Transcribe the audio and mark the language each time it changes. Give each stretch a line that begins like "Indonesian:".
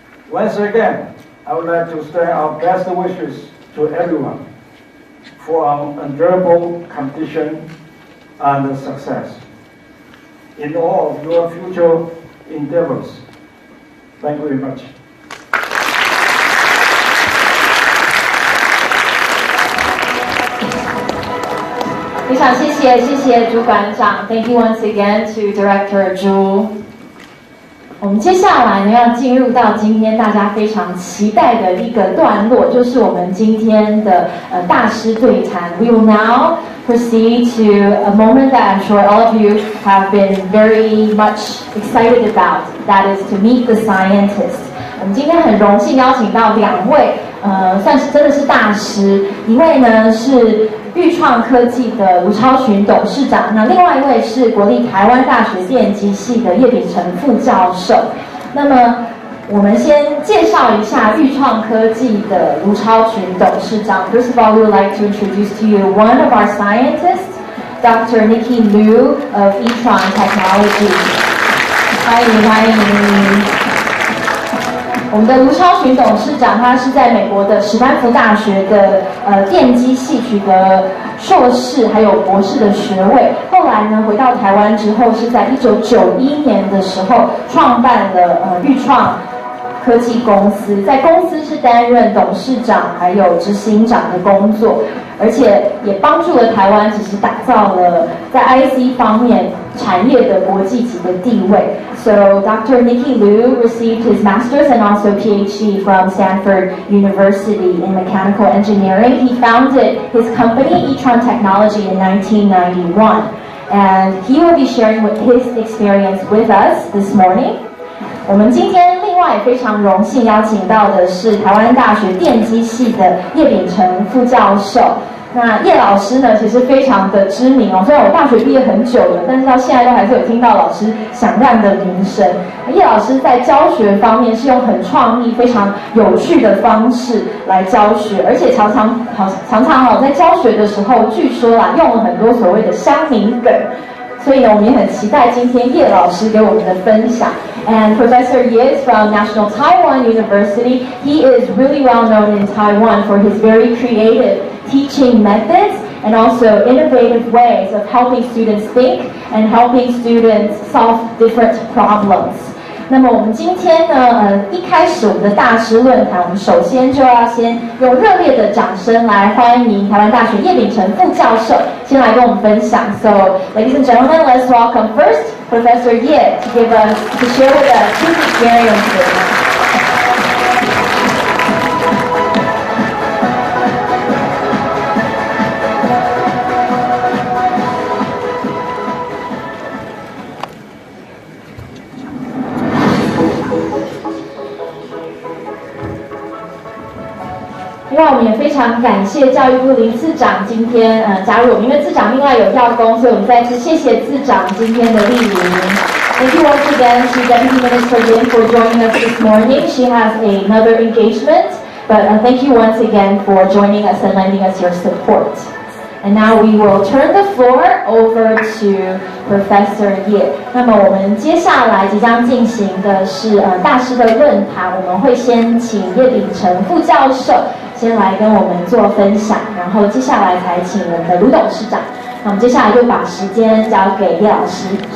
English: Once again, I would like to extend our best wishes to everyone for an enjoyable competition and success in all of your future endeavors. Thank you very much.
Chinese: 非常谢谢主管长。
English: Thank you once again to Director Zhu.
Chinese: 我们接下来呢要进入到今天大家非常期待的一个段落，就是我们今天的大师对谈。
English: We will now proceed to a moment that I'm sure all of you have been very much excited about. That is to meet the scientists.
Chinese: 我们今天很荣幸邀请到两位，算是真的是大师。一位呢是鈺创科技的卢超群董事长，那另外一位是国立台湾大学电机系的叶丙成副教授。那么我们先介绍一下鈺创科技的卢超群董事长。
English: First of all, we would like to introduce to you one of our scientists, Dr. Nikki Liu of Yitron Technology.
Chinese: 欢迎。我们的卢超群董事长，他是在美国的史丹福大学的电机系取得硕士还有博士的学位。后来呢，回到台湾之后，是在1991年的时候创办了鈺创科技公司，在公司是担任董事长还有执行长的工作，而且也帮助了台湾，其实打造了在 IC 方面产业的国际级的地位。
English: So Dr. Nikki Liu received his master's and also PhD from Stanford University in mechanical engineering. He founded his company, Yitron Technology, in 1991. And he will be sharing his experience with us this morning.
Chinese: 我们今天另外也非常荣幸邀请到的是台湾大学电机系的叶丙成副教授。那叶老师呢，其实非常的知名哦。虽然我大学毕业很久了，但是到现在都还是有听到老师响亮的名声。叶老师在教学方面是用很创意、非常有趣的方式来教学，而且常常在教学的时候，据说用了很多所谓的乡民梗。所以呢，我们也很期待今天叶老师给我们的分享。
English: And Professor Ye is from National Taiwan University. He is really well known in Taiwan for his very creative teaching methods and also innovative ways of helping students think and helping students solve different problems.
Chinese: 那么我们今天呢，一开始我们的大师论坛，我们首先就要先用热烈的掌声来欢迎台湾大学叶丙成副教授，先来跟我们分享。
English: So, ladies and gentlemen, let's welcome first Professor Ye to share with us his experiences.
Chinese: 另外，我们也非常感谢教育部林次长今天加入我们，因为次长另外有要工，所以我们再次谢谢次长今天的莅临。
English: Thank you once again to Deputy Minister Lin for joining us this morning. She has another engagement, but thank you once again for joining us and lending us your support. And now we will turn the floor over to Professor Ye.
Chinese: 那么我们接下来即将进行的是大师的论坛，我们会先请叶丙成副教授先来跟我们做分享，然后接下来才请我们的卢董事长。那我们接下来就把时间交给叶老师。